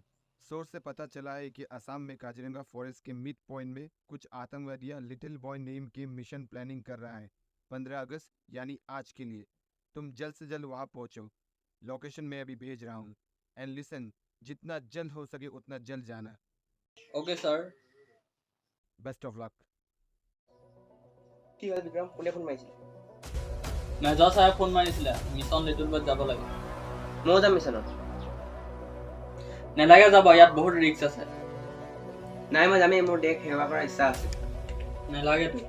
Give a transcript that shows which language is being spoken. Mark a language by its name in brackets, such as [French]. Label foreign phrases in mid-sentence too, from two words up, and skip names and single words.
[Hindi] सोर्स से पता चला है कि असम में काजीरंगा फॉरेस्ट के [English] mid point [Hindi] में कुछ आतंकवादियां लिटिल बॉय नेम के मिशन प्लानिंग कर रहा है 15 अगस्त यानी आज के लिए। तुम जल्द से जल्द वहां पहुंचो। लोकेशन मैं अभी भेज रहा हूँ। [English] and listen, [Hindi] जितना जल्द हो सके उतना जल्द जाना। [English] OK sir. best of luck. [Assamese] কি হ'ল বিক্ৰম, কোনে ফোন মাৰিছিল? মেজৰ চাৰে ফোন মাৰিছিলে, মিছন লিটল বয়ত যাব লাগে। ময়ো যাম মিছনত। নেলাগে যাব, ইয়াত বহুত ৰিস্ক আছে। নাই মই যামেই, মোৰ দেশ সেৱা কৰাৰ ইচ্ছা আছে। নেলাগে তো।